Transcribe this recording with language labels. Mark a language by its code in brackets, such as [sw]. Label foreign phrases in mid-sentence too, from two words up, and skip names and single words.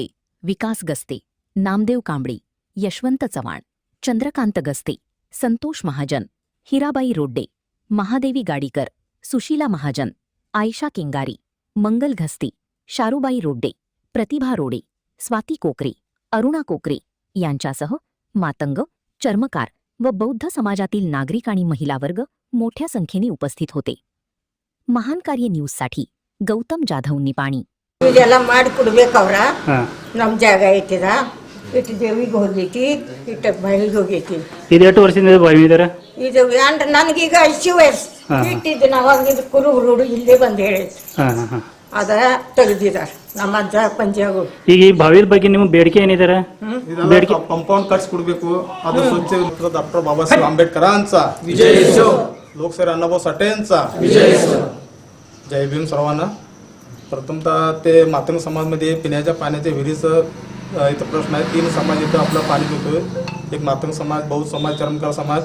[mr] विकास गस्ते, नामदेव कांबळे, यशवंत चव्हाण, चंद्रकांत गस्ते, संतोष महाजन, हिराबाई रोड्डे, महादेवी गाडीकर, सुशीला महाजन, आयशा किंगारी, मंगल घस्ते, शारुबाई रोड्डे, प्रतिभा रोडे, स्वाती कोकरे, अरुणा कोकरे यांच्यासह मातंग, चर्मकार व बौद्ध समाजातील नागरिक आणि महिला वर्ग मोठ्या संख्येने उपस्थित होते. महान कार्य न्यूजसाठी गौतम जाधव, निपाणी. [kn] ಇದೆಲ್ಲ ಮಾಡಿಕೊಡ್ಬೇಕವ್ರ ನಮ್ಮ ಜಾಗ ಐತಿದ ಇಟ್ಟು ದೇವಿಗೆ ಹೋಗೈತಿ ಇಟ್ಟು ಬಾಯಿಗೆ ಹೋಗೈತಿ. ಇದು ಎಷ್ಟು ವರ್ಷದಿಂದ ಬಾವಿ ಇದಾರೆ? ಇದು ನನಗೀಗ 80 ವಯಸ್ಸು. ಇಟ್ಟಿದ್ದು ಅವಾಗ ಇದು ಕುರುಬರು ಇಲ್ಲೇ ಬಂದು ಹೇಳಿದ್ರು. ಅದ ತೆಗೆದಿದ್ದಾರೆ ನಮ್ಮ ಅಜ್ಜ ಪಂಜಾಗಳು. ಈಗ ಈ ಬಾವಿ ಬಗ್ಗೆ ನಿಮ್ಮ ಬೇಡಿಕೆ ಏನಿದ್ದಾರೆ? ಬೇಡಿಕೆ ಕಾಂಪೌಂड ಕಟ್ಸ್ಕೊಡ್ಬೇಕು. ಅದು ಸ್ವಚ್ಛ ಡಾಕ್ಟರ್ [mr] ಬಾಬಾಸಾहेब आंबेडकरांचा विजय असो, लोकशाहीर अण्णाभाऊ साठेंचा विजय असो. जय भीम सर्वांना. प्रथमतः ते मातंग समाजमध्ये पिण्याच्या पाण्याच्या विहिरीचं इथं प्रश्न आहे. 3 समाज इथं आपलं पाणी पितोय. एक मातंग समाज, बौद्ध समाज, चर्मकार समाज.